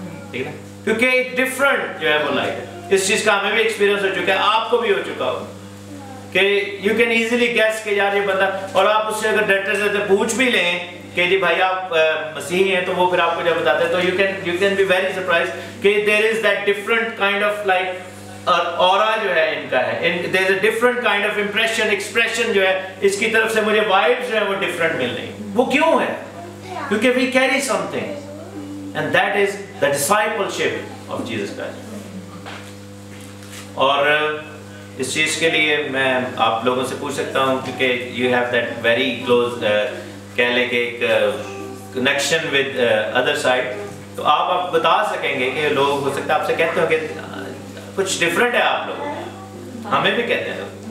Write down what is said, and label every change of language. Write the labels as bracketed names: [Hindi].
[Urdu] ٹھیک ہے, کیونکہ ایک ڈیفرنٹ جو ہے وہ لائٹ ہے. اس چیز کا ہمیں بھی ایکسپیرینس ہو چکا ہے, آپ کو بھی ہو چکا ہوگا کہ [English] you can easily guess [Urdu] کہ یار یہ بندہ, اور آپ اس سے اگر ڈاکٹر سے پوچھ بھی لیں کہ جی بھائی آپ مسیحی ہیں, تو وہ پھر آپ کو جب بتاتے ہیں تو [English] you can be very surprised [Urdu] کہ [English] there is that different kind of like aura [Urdu] جو ہے ان کا ہے, [English] there is a different kind of impression, expression [Urdu] جو ہے اس کی طرف سے مجھے vibes جو ہے وہ different مل رہی. وہ کیوں ہے؟ کیونکہ [English] we carry something and that is the discipleship of Jesus Christ. [Urdu] اور اس چیز کے لیے میں آپ لوگوں سے پوچھ سکتا ہوں کیونکہ [English] you have that very close [Urdu] کہہ لیں کہ ایک [English] connection with other side, [Urdu] تو آپ بتا سکیں گے کہ لوگ ہو سکتا ہے آپ سے کہتے ہو کہ کچھ ڈفرینٹ ہے آپ لوگوں میں, ہمیں بھی کہتے ہیں لوگ.